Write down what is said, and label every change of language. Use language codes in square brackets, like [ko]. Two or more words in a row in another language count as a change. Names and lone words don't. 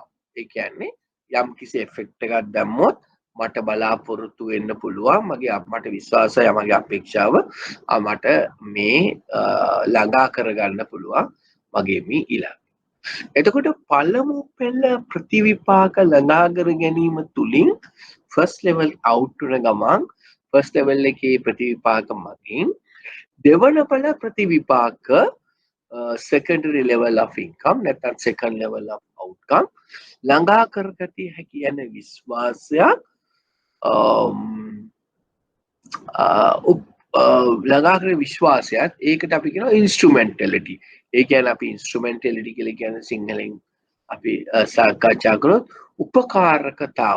[si] ඒ කියන්නේ යම් කිසි effect එකක් දැම්මොත් මට බලාපොරොත්තු වෙන්න පුළුවන්, මට විශ්වාසය, මගේ අපේක්ෂාව මට මේ ළඟා කරගන්න පුළුවන් මගේ මේ ඉලක්කය. එතකොට පළමු පෙළ ප්‍රතිවිපාක ළඟා කර ගැනීම තුලින් [en] first level out [si] වෙන ගමන් [en] first level [si] එකේ ප්‍රතිවිපාක මගින් දෙවන පෙළ ප්‍රතිවිපාක [en] secondary level of income [si] නැත්නම් [en] second level of outcome [si] ළඟා කරගatiය හැකි යන විශ්වාසයක් ළඟා කරන විශ්වාසයත් ඒකට අපි කියනවා instrumentality. ඒ කියන්නේ අපි instrumentality කියලා කියන්නේ සිංහලෙන් අපි සාකච්ඡා කරොත් උපකාරකතාව.